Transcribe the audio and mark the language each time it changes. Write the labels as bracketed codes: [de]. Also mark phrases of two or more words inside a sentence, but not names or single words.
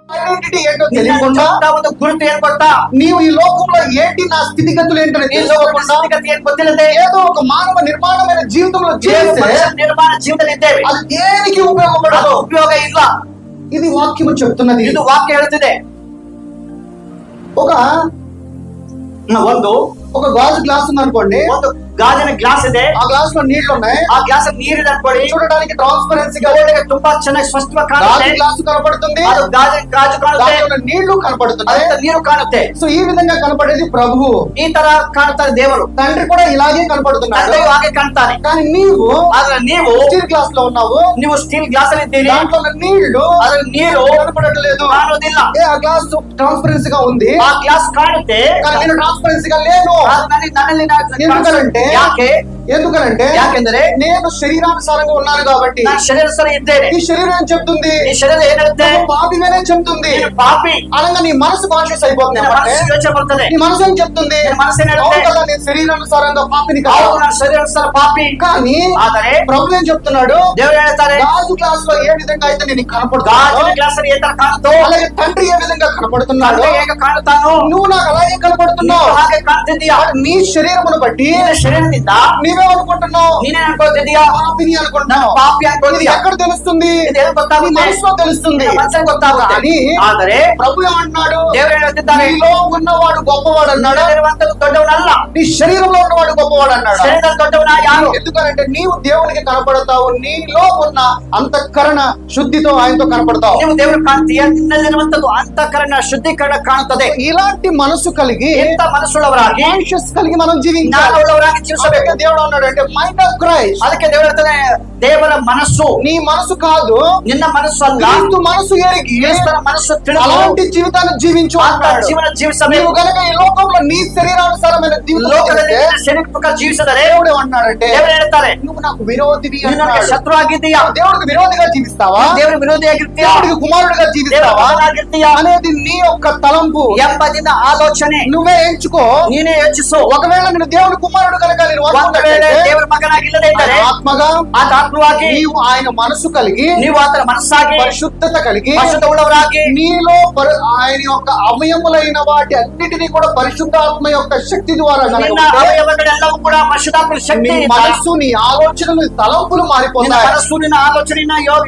[te] ఐడెంటిటీ ఏంటో తెలియకుండా [kn] ಒಂದು ಗುರುತು ಏನ್ ಕೊಡ್ತಾ [te] నీవు ఈ లోకంలో ఏంటి నా స్థితిగతులు ఏంటని [kn] ಈ ಲೋಕದ [te] తెలుసుకోకుండా [kn] ಸ್ಥಿತಿಗತಿ ಏನ್ ಗೊತ್ತಿಲ್ಲದೆ [te] ఏదో ఒక మానవ నిర్మాణమైన జీవితంలో [kn] ದೇವರು [te] జీవిస్తే [kn] ಮನುಷ್ಯ ನಿರ್ಮಾಣ ಜೀವನದಲ್ಲಿ ಇದ್ದೇವೆ. [te] అది దేనికి [kn] ಅದು [te] ఉపయోగపడదు. [kn] ಉಪಯೋಗ ಇಲ್ಲ. [te] ఇది వాక్యము చెప్తున్నది. [kn] ಇದು ವಾಕ್ಯ ಹೇಳುತ್ತಿದೆ. [te] ఒక [kn] ಒಂದು [te] ఒక గాజు గ్లాస్ ఉంది అనుకోండి, [kn] ಒಂದು ಗಾಜಿನ ಗ್ಲಾಸ್ ಇದೆ. [te] ఆ గ్లాస్ లో నీళ్లు ఉన్నాయి, [kn] ಆ ಗ್ಲಾಸ್ ನೀರಿದೆ ಅನ್ಕೊಳ್ಳಿ. [te] చూడడానికి ట్రాన్స్పరెన్సీగా [kn] ನೋಡಲಿಕ್ಕೆ ತುಂಬಾ ಚೆನ್ನಾಗಿ ಸ್ಪಷ್ಟವಾಗಿ [te] గాజు [kn] ಕಾಣುತ್ತೆ. [te] గ్లాస్ కనపడుతుంది, [kn] ಅದು ಗಾಜು ಕಾಣುತ್ತೆ, [te] దానిలో నీళ్లు కనపడుతున్నాయి. [kn] ಅದರಿಂದ ನೀರು ಕಾಣುತ್ತೆ. [te] సో ఈ విధంగా కనపడేది ప్రభువు. [kn] ಈ ತರ ಕಾಣುತ್ತಾರೆ ದೇವರು. [te] తండ్రి కూడా ఇలాగే కనపడుతున్నాడు. [kn] ತಂದೆಯು ಹಾಗೆ ಕಾಣ್ತಾನೆ. [te] కానీ నీవు [kn] ಆದ್ರೆ ನೀವು [te] స్టీల్ గ్లాస్ లో ఉన్నావు, [kn] ಸ್ಟೀಲ್ ಗ್ಲಾಸ್ ಅಲ್ಲಿ ಇದ್ದೀರಿ. [te] దాంట్లో ఉన్న నీళ్లు [kn] ಅದ್ರಲ್ಲಿ ನೀರು [te] కనపడట్లేదు. [kn] ಕಾಣುವುದಿಲ್ಲ. [te] ఆ గ్లాస్ ట్రాన్స్పరెన్సీగా ఉంది, [kn] ಆ ಗ್ಲಾಸ್ ಕಾಣುತ್ತೆ, [te] కానీ నేను ట్రాన్స్పరెన్సీగా లేను. [kn] ನನ್ನಲ್ಲಿ [te] ఎందుకంటే ఎందుకనంటే [kn] ಯಾಕೆಂದರೆ [te] నేను శరీరానుసారంగా ఉన్నాను కాబట్టి. [kn] ನಾನು ಶರೀರ ಸರ ಇದ್ದೇನೆ. [te] ఈ శరీరం ఏం చెప్తుంది? [kn] ಈ ಶರೀರ ಏನ್ ಹೇಳುತ್ತೆ? [te] నువ్వు పాపిగానే చెప్తుంది. [kn] ನೀನು ಪಾಪಿ. [te] అనగా నీ మనసు కాన్షియస్ అయిపోతుంది. [kn] ನಿನ್ನ ಮನಸ್ಸು ಯೋಚನೆ ಬರ್ತದೆ. [te] నీ మనసు ఏం చెప్తుంది? [kn] ನಿನ್ನ ಮನಸ್ಸು ಏನ್ ಹೇಳುತ್ತೆ? [te] అవును కదా, నేను శరీరానుసారంగా పాపిని కాదు. [kn] ಹೌದು, ನಾನು ಶರೀರಾನುಸಾರ ಪಾಪಿ. [te] కానీ [kn] ಆದರೆ [te] ప్రభు ఏం చెప్తున్నాడు? [kn] ದೇವರು ಹೇಳ್ತಾರೆ, [te] గాజు గ్లాస్ లో ఏ విధంగా అయితే నేను కనపడుతున్నాను, [kn] ಗಾಜಿನ ಗ್ಲಾಸ್ ಅಲ್ಲಿ ఏ ತರ ಕಾಣುತ್ತೋ [te] అలాగే తండ్రి ఏ విధంగా కనపడుతున్నాడు, [kn] ತಂದೆ ಹೇಗೆ ಕಾಣುತ್ತಾನೋ [te] నువ్వు నాకు అలాగే కనపడుతున్నావు. [kn] ನೀನು ಹಾಗೆ ಕಾಣ್ತಿದ್ದೀಯಾ. [te] నీ శరీరమును బట్టి [kn] ನಿನ್ನ ಶರೀರದಿಂದ [te] నీవే అనుకుంటున్నావు, [kn] ನೀನೇ ಅನ್ಕೊಳ್ತಿದ್ದೀಯಾ. [te] పాపిని అనుకుంటున్నావు. [kn] ಪಾಪಿ [te] ఇది [kn] ಅನ್ಕೊಳ್ತಿದ್ದೀಯಾ. [te] ఎక్కడ తెలుస్తుంది? [kn] ಇದು ಎಲ್ಲಿ [te] నీ [kn] ಗೊತ್ತಾಗುತ್ತೆ? [te] మనసులో తెలుస్తుంది. [kn] ನಿನ್ನ ಮನಸ್ಸಿಗೆ ಗೊತ್ತಾಗುತ್ತೆ. [te] కానీ [kn] ಆದರೆ [te] ప్రభు ఏమంటున్నాడు? [kn] ದೇವರು ಹೇಳುತ್ತಿದ್ದಾರೆ, [te] నీలో ఉన్నవాడు గొప్పవాడు అన్నాడు, [kn] ಇರುವಂತದ್ದು ದೊಡ್ಡವನಲ್ಲ, [te] నీ శరీరంలో ఉన్నవాడు గొప్పవాడు అన్నాడు. [kn] ಶರೀರದಲ್ಲಿ ದೊಡ್ಡವನ ಯಾರು? [te] ఎందుకంటే నీవు దేవునికి కనపడతావు, నీలో ఉన్న అంతఃకరణ శుద్ధితో ఆయనతో కనపడతావు. [kn] ನೀವು ದೇವರು ಕಾಣ್ತೀಯ, ನಿನ್ನಲ್ಲಿರುವಂತದ್ದು ಅಂತಃಕರಣ ಶುದ್ಧೀಕರಣ ಕಾಣುತ್ತದೆ. [te] ఇలాంటి మనసు కలిగి, [kn] ಎಂತ ಮನಸ್ಸುಳ್ಳವರಾಗಿ, [te] కాన్షియస్ కలిగి మనం జీవించాలి. [kn] ಜ್ಞಾನವುಳ್ಳವರಾಗಿ ಜೀವಿಸಬೇಕು. [te] అందుకే దేవుడు అన్నాడు అంటే [en] mind of Christ. [kn] ಅದಕ್ಕೆ ದೇವರು ಹೇಳ್ತಾನೆ, ದೇವರ ಮನಸ್ಸು [te] నీ మనసు కాదు, [kn] ನಿನ್ನ ಮನಸ್ಸು ಅಲ್ಲ, [te] క్రీస్తు మనసు ఎరిగి [kn] ಕ್ರಿಸ್ತನ ಮನಸ್సు ತಿಳಿದು [te] అలాంటి జీవితాన్ని జీవించు [kn] ಅಂತ [te] అంటాడు. [kn] ಜೀವನ [te] నీవు [kn] ಜೀವಿಸಬೇಕು. [te] కనుక ఈ లోకంలో నీ శరీరానుసారమైన జీవితం [kn] ಲೋಕದಲ್ಲಿ [te] జీవిస్తే, [kn] ನಿನ್ನ ಶರೀರ ಪ್ರಕಾರ ಜೀವಿಸಿದರೆ [te] దేవుడు ఏమన్నాడంటే [kn] ದೇವರು ಹೇಳ್ತಾರೆ, [te] నువ్వు నాకు విరోధివి [kn] ನೀನು ನನಗೆ [te] అన్నాడు. [kn] ಶತ್ರು ಆಗಿದ್ದೀಯಾ, [te] దేవుడికి విరోధిగా జీవిస్తావా, [kn] ದೇವರ ವಿರೋಧಿಯಾಗಿರ್ತೀಯಾ, [te] దేవుడికి కుమారుడిగా [kn] ದೇವರ [te] జీవిస్తావా [kn] ಮಗನಾಗಿರ್ತೀಯಾ [te] అనేది నీ యొక్క తలంపు. [kn] ಎಂಬ ನಿನ್ನ ಆಲೋಚನೆ [te] నువ్వే ఎంచుకో. [kn] ನೀನೇ ಯೋಚಿಸು. [te] ఒకవేళ నేను దేవుని కుమారుడు కనుక నేను [kn] ಒಂದು ವೇಳೆ [te] అనుకున్నట్లయితే, [kn] ದೇವರ ಮಗನಾಗಿಲ್ಲದೆ ಇದ್ದರೆ [te] ఆయన ఆత్మగా [kn] ಆತ್ಮವಾಗಿ [te] నీవు ఆయన మనసు కలిగి, [kn] ನೀವು ಆತನ ಮನಸ್ಸಾಗಿ [te] పరిశుద్ధత కలిగి, [kn] ಪರಿಶುದ್ಧ ಉಳ್ಳವರಾಗಿ [te] నీలో ఆయన యొక్క అవయములైన వాటి అన్నిటినీ కూడా పరిశుద్ధాత్మ యొక్క శక్తి ద్వారా గనక [kn] ನಿನ್ನ [te] ఉంటే, [kn] ಅವಯವಗಳೆಲ್ಲವೂ ಕೂಡ ಪರಿಶುದ್ಧಾತ್ಮನ [te] నీ [kn] ಶಕ್ತಿ [te] మనస్సు, నీ ఆలోచనలు, నీ తలంపులు [kn] ನಿನ್ನ [te] మారిపోతాయి. [kn] ಮನಸ್ಸು, ನಿನ್ನ ಆಲೋಚನೆ, ನಿನ್ನ ಯೋಗ